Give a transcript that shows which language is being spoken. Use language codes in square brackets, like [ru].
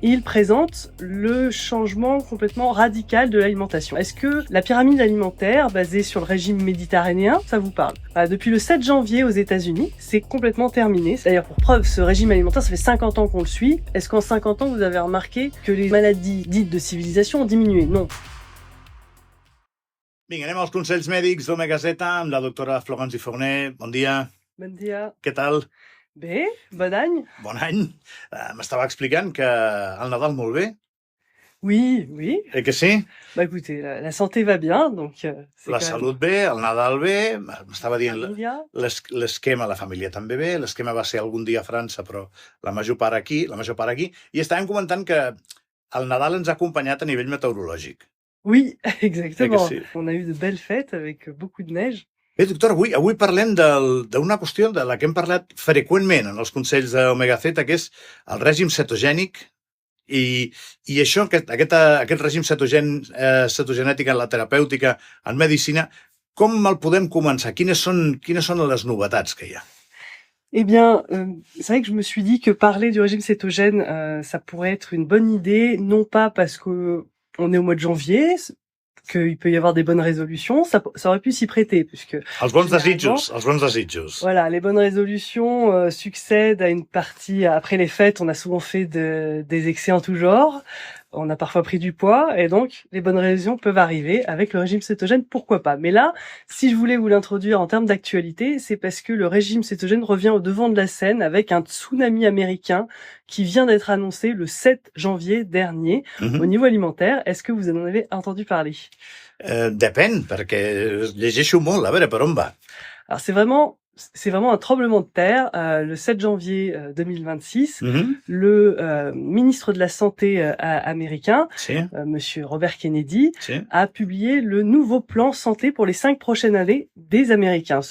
[fr] Et il présente le changement complètement radical de l'alimentation. Est-ce que la pyramide alimentaire basée sur le régime méditerranéen, ça vous parle? Depuis le 7 janvier aux États-Unis, c'est complètement terminé. D'ailleurs, pour preuve, ce régime alimentaire, ça fait 50 ans qu'on le suit. Est-ce qu'en 50 ans, vous avez remarqué que les maladies dites de civilisation ont diminué? Non. [ca] Vinga, anem als consells mèdics d'Omega Z amb la doctora Florence Forner. Bon dia. Bon dia. Què tal? Bé, bon any. Bon any. M'estava explicant que el Nadal molt bé. [fr] Oui, oui. [ca] Eh que sí? [fr] Bah écoutez, la santé va bien, donc... [ca] La salut bé, el Nadal bé, m'estava dient l'esquema, la família també bé, l'esquema va ser algun dia a França, però la major part aquí, i estàvem comentant que el Nadal ens ha acompanyat a nivell meteorològic. [fr] Oui, exactement. [ca] Sí. [fr] On a eu de belles fêtes avec beaucoup de neige. [ca] Bé, doctor, avui parlem d'una qüestió de la que hem parlat freqüentment en els consells d'Omega Z, que és el règim cetogènic i això, aquest règim cetogenètic en la terapèutica, en medicina, com el podem començar? Quines són les novetats que hi ha? [fr] Eh bien, c'est vrai que je me suis dit que parler du régime cétogène, ça pourrait être une bonne idée, non pas parce que on est au mois de janvier, qu'il peut y avoir des bonnes résolutions, ça aurait pu s'y prêter, puisque... [ca] Els bons desitjos. [fr] Voilà, les bonnes résolutions succèdent à une partie... Après les fêtes, on a souvent fait des excès en tout genre, on a parfois pris du poids, et donc les bonnes résolutions peuvent arriver avec le régime cétogène, pourquoi pas. Mais là, si je voulais vous l'introduire en termes d'actualité, c'est parce que le régime cétogène revient au devant de la scène avec un tsunami américain qui vient d'être annoncé le 7 janvier dernier au niveau alimentaire. Est-ce que vous en avez entendu parler? [ca] Depèn, perquè llegeixo molt, a veure per on va. [fr] Alors c'est vraiment un tremblement de terre. Le 7 janvier 2026, le ministre de la Santé américain, Monsieur Robert Kennedy, a publié le nouveau plan santé pour les 5 prochaines années des Américains.